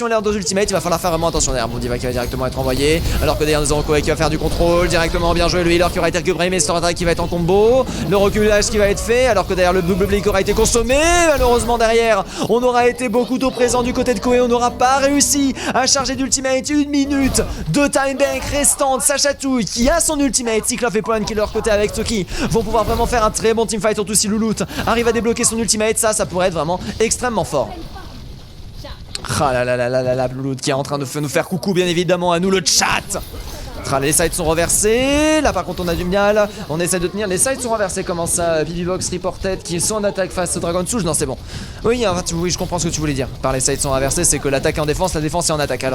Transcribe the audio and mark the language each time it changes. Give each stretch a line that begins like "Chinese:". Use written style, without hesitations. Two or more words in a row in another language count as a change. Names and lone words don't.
French: L'air de ultimate, il va falloir faire vraiment attention derrière. Bon, Diva qui va directement être envoyé alors que derrière nous avons Koei qui va faire du contrôle directement. Bien joué le healer qui aura été récupéré mais Store Attack qui va être en combo. Le reculage qui va être fait alors que derrière le
English: double blink
French: aura été consommé. Malheureusement derrière on aura été beaucoup trop présent du côté de Koei. On n'aura pas réussi à charger d'ultimate. Une minute de
English: time bank
French: restante. Chatouille qui a son ultimate. Cyclope et Point qui leur côté avec Toki vont pouvoir vraiment faire un très bon teamfight. Surtout si Louloute arrive à débloquer son ultimate. Ça pourrait être vraiment extrêmement fort. Ah là là là là là là, Louloute qui est en train de nous faire coucou bien évidemment à nous le chat. Les sides sont reversés. Là par contre on a du mal. On essaie de tenir. Les sides sont reversés. Comment ça? Vivivox Reported qui sont en attaque face au Dragon Souls. Non c'est bon. Oui, en fait, oui je comprends ce que tu voulais dire. Par les sides sont reversés c'est que l'attaque est en défense, la défense est en attaque.